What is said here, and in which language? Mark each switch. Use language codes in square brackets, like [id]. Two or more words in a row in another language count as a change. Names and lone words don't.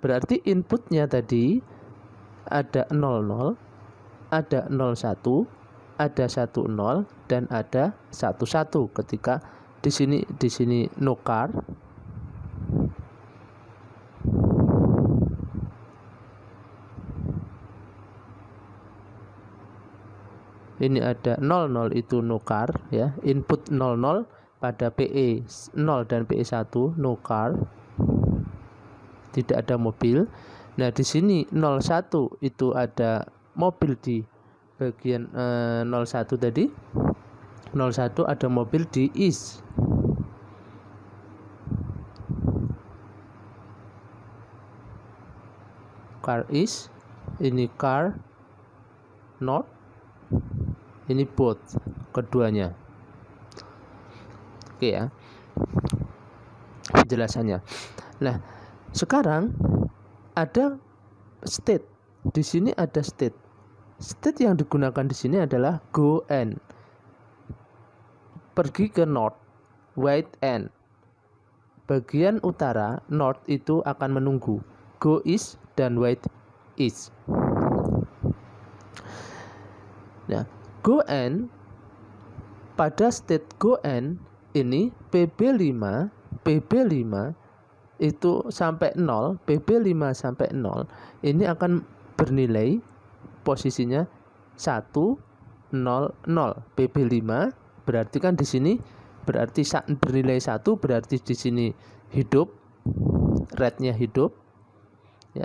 [id] Berarti inputnya tadi ada 00, ada 01, ada 10 dan ada 11 ketika di sini [en] no car. [id] Ini ada 00 itu [en] no car [id] ya, input 00 pada PE 0 dan PE1 no car. Tidak ada mobil. Nah, di sini 01 itu ada mobil di bagian 01 tadi. 01 ada mobil di east. [en] Car east, [id] ini [en] car north, [id] ini both keduanya. Oke ya, penjelasannya. Nah, sekarang ada state. Di sini ada state. State yang digunakan di sini adalah [en] go and. [id] Pergi ke north, [en] wait and. [id] Bagian utara north itu akan menunggu. [en] Go east [id] dan [en] wait east. [id] Nah, [en] go and [id] pada state [en] go and [id] ini PB5 itu sampai 0, PB5 sampai 0 ini akan bernilai posisinya 1 0 0. PB5 berarti kan di sini berarti bernilai 1, berarti di sini hidup, rednya hidup ya.